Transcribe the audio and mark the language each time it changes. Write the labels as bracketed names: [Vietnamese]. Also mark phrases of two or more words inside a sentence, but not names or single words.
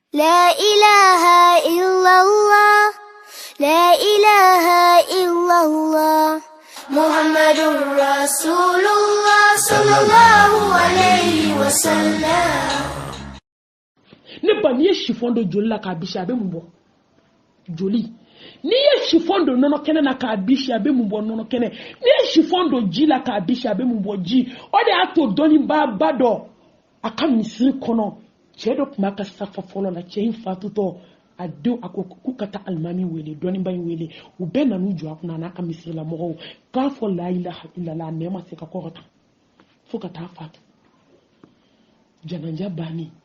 [Arabic] لا إله إلا الله لا إله إلا الله محمد رسول الله صلى الله عليه وسلم. [Bambara] Ne ba ni ye chiffon de joli la k'a bisi a bɛ mun bɔ joli ni ye chiffon de nɔnɔ kɛnɛ na k'a bisi a bɛ mun bɔ nɔnɔ kɛnɛ ni ye chiffon de ji la k'a bisi a bɛ mun bɔ ji o de y'a to dɔnnibaa dɔ a ka misiri kɔnɔ cɛ dɔ tun b'a ka safa fɔlɔ la cɛ in fatutɔ a denw a ko k'u ka taa alimami wele dɔnnibaa in wele u bɛɛ nan'u jɔ a kunna a n'a ka misiri la mɔgɔw k'a fɔ [Arabic] لا إله إلا الله [Bambara] a nɛɛ ma se ka kɔrɔta fo ka taa fatu janaja banni